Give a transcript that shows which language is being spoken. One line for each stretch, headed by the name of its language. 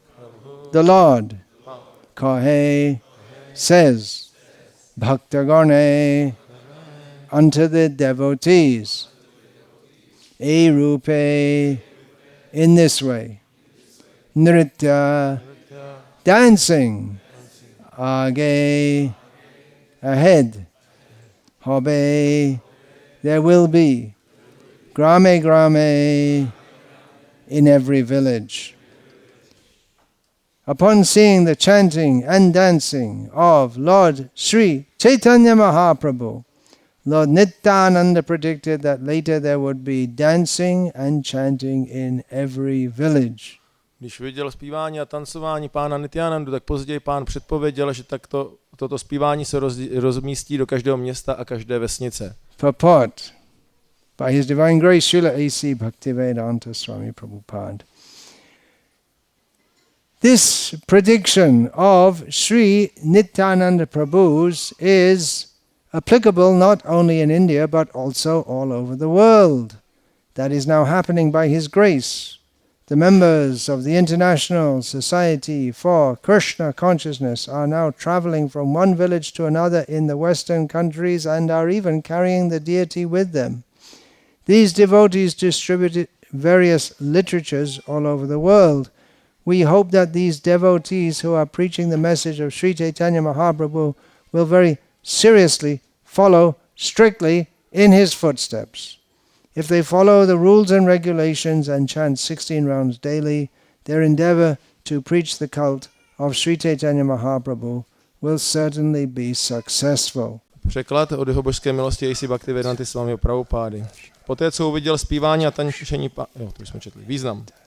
English: Prabhu, the Lord, Kahe, says, Bhaktagane, unto the devotees, E rupe, in this way, Nritya, dancing, Age, ahead, Hobe, there will be, Grame grame, in every village. Upon seeing the chanting and dancing of Lord Sri Caitanya Mahaprabhu, Lord Nityananda predicted that later there would be dancing and chanting in every village.
Czech: Když viděl zpívání a tancování pána Nityanandu, tak později pán předpověděl, že toto zpívání se rozmístí do každého města a každé vesnice.
English: Purport by His Divine Grace Srila A.C. Bhaktivedanta Swami Prabhupada. This prediction of Sri Nityananda Prabhu's is applicable not only in India but also all over the world. That is now happening by His grace. The members of the International Society for Krishna Consciousness are now traveling from one village to another in the Western countries and are even carrying the deity with them. These devotees distribute various literatures all over the world. We hope that these devotees who are preaching the message of Sri Caitanya Mahaprabhu will very seriously follow strictly in his footsteps. If they follow the rules and regulations and chant 16 rounds daily, their endeavor to preach the cult of Sri Caitanya Mahaprabhu will certainly be successful.
Czech: Překlad od jeho božské milosti A.C. Bhaktivedanta Swami Prabhupády. Poté, co uviděl zpívání a tančení to už jsme četli. Význam.